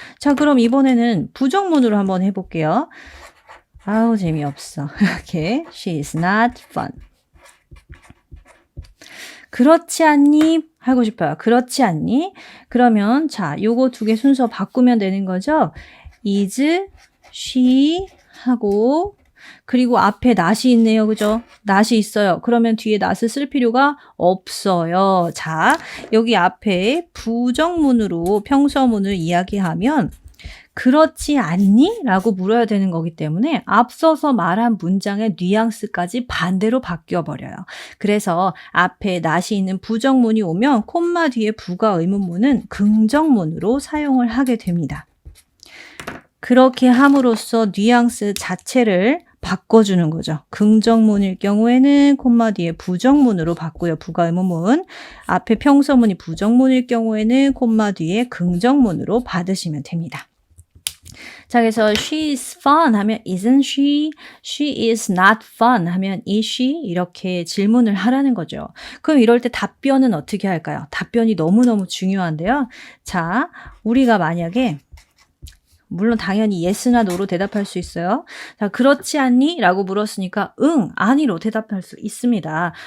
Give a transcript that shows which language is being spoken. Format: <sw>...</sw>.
<ko>자, 그럼 이번에는 부정문으로 한번 해볼게요. 아우 재미없어. 이렇게</ko> <en>she is not fun.</en> <ko>그렇지 않니? 하고 싶어요. 그렇지 않니? 그러면 자, 요거 두 개 순서 바꾸면 되는 거죠.</ko> <en>is, she</en> <ko>하고 그리고 앞에 not이 있네요. 그죠? not이 있어요. 그러면 뒤에 not을 쓸 필요가 없어요. 자, 여기 앞에 부정문으로 평서문을 이야기하면 그렇지 않니? 라고 물어야 되는 거기 때문에 앞서서 말한 문장의 뉘앙스까지 반대로 바뀌어버려요. 그래서 앞에 not이 있는 부정문이 오면 콤마 뒤에 부가 의문문은 긍정문으로 사용을 하게 됩니다. 그렇게 함으로써 뉘앙스 자체를 바꿔주는 거죠. 긍정문일 경우에는 콤마 뒤에 부정문으로 바꾸요. 부가 의문문. 앞에 평서문이 부정문일 경우에는 콤마 뒤에 긍정문으로 받으시면 됩니다. 자, 그래서</ko> <en>she is fun</en> <ko>하면</ko> <en>isn't she? she is not fun 하면 is she?</en> <ko>이렇게 질문을 하라는 거죠. 그럼 이럴 때 답변은 어떻게 할까요? 답변이 너무너무 중요한데요. 자, 우리가 만약에 물론 당연히 yes나 no로 대답할 수 있어요. 자, 그렇지 않니? 라고 물었으니까 응, 아니로 대답할 수 있습니다.</ko>